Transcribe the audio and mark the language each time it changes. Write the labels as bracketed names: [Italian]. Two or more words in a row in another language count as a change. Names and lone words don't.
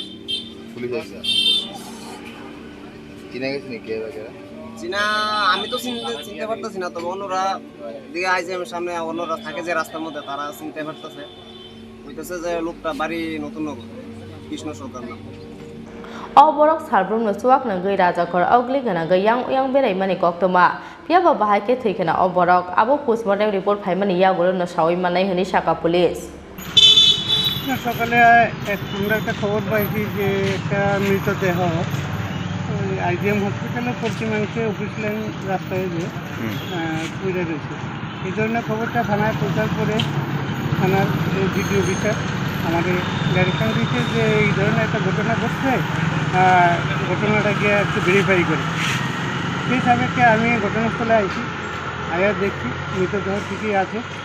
[Bangla] পুলিশ আছে চিনা গেছে নাকি চিনা আমি তো চিনতে পারতেছি না তবে অন্যরা দিকে আইছে আমি সামনে অন্যরা থাকে যে রাস্তার মধ্যে তারা চিনতে পারতেছে কইতেছে যে লোকটা বাড়ি নতুন নগর কৃষ্ণ সরকার নাম [Kok Borok] Borok Sarbrum no Suak Nangai Rajakor Augli Gana Yang Berai Mani Koktoma Piaba Bahake Tikana Borok Abo [English] Postmortem Report [Kok Borok] Paimani Yagulo no Shawi Manai Hani Shaka Police [Bangla] সকালে আমরা একটা খবর পাইছি যে একটা মৃতদেহ আইজিএম হসপিটালের পশ্চিমাংশে অফিস লাইন রাস্তায় যে পুড়ে রয়েছে এই ধরনের খবরটা থানায় প্রচার করে থানার [English] video officer [Bangla] আমাদের ডাইরেকশন দিয়েছে যে এই ধরনের একটা ঘটনা ঘটছে ঘটনাটাকে একটু ভেরিফাই করে সেই সাপেক্ষে আমি ঘটনাস্থলে আইছি আয়া দেখছি মৃতদেহ ঠিকই আছে